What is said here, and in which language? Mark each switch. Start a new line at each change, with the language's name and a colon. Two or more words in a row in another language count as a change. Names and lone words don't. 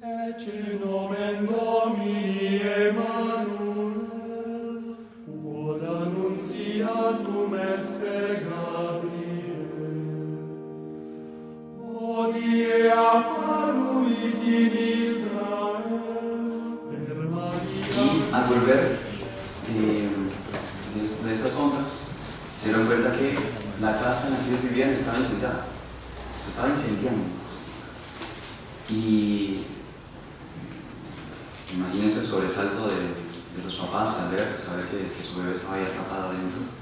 Latin: Ecce nomen Domini Emmanuel, quod annunciatum est per Gabriel. Hodie apparuit in Israel per Maria.
Spanish: Y al volver de estas compras, se dieron cuenta que la casa en la que ellos vivían estaba incendiada, se estaba incendiando. Y imagínense el sobresalto de los papás al saber que su bebé estaba ahí atrapado adentro.